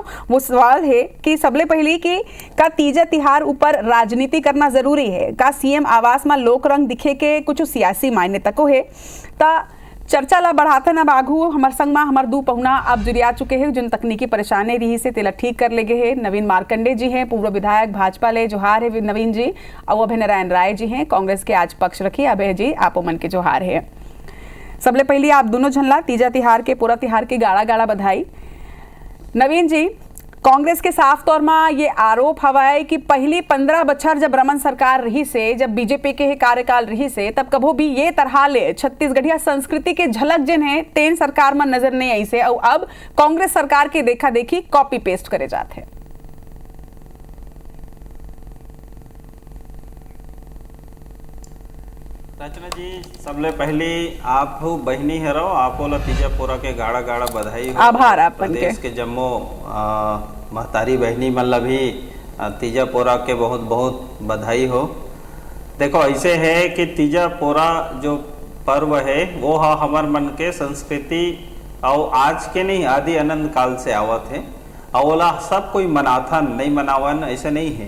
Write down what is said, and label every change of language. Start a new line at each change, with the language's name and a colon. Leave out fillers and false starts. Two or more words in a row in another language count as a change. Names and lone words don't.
Chhattisgarhi: वो सवाल है कि सबले पहले कि का तीजा तिहार ऊपर राजनीति करना जरूरी है, का सीएम आवास में लोक रंग दिखे के कुछ सियासी मायने तको है। ता चर्चा ला बढ़ाते न बाघू हमार संग में हमार दू पहुना आप जुड़िया चुके हैं, जिन तकनीकी परेशानी रही से तेला ठीक कर लेगे है। नवीन मार्कंडे जी हैं, पूर्व विधायक भाजपा ले, जोहार है नवीन जी। और अभय नारायण राय जी हैं, कांग्रेस के आज पक्ष रखी, अभय जी आपो मन के जोहार है। सबले पहले आप दोनों झनला तीजा तिहार के पूरा तिहार की गाड़ा गाड़ा बधाई। नवीन जी, कांग्रेस के साफ तौर में ये आरोप हवा है कि पहली 15 बछर जब रमन सरकार रही से, जब बीजेपी के कार्यकाल रही से, तब कभो भी ये तरह ले छत्तीसगढ़िया संस्कृति के झलक जिन है तेन सरकार में नजर नहीं आई से, और अब कांग्रेस सरकार के देखा देखी
English: copy paste
Chhattisgarhi: करे जाते हैं। रचना जी, सबले पहले आप बहनी हरो, आपो ला तीजा पोरा के गाड़ा गाड़ा बधाई हो। आभार आप मन के। प्रदेश के जम्मो महतारी बहनी मन ला भी तीजा पोरा के बहुत बहुत बधाई हो। देखो ऐसे है कि तीजा पोरा जो पर्व है वो हमार मन के संस्कृति और आज के नहीं आदि अनंत काल से आवत है, और ओला सब कोई मनाथन नहीं मनावन ऐसे नहीं है।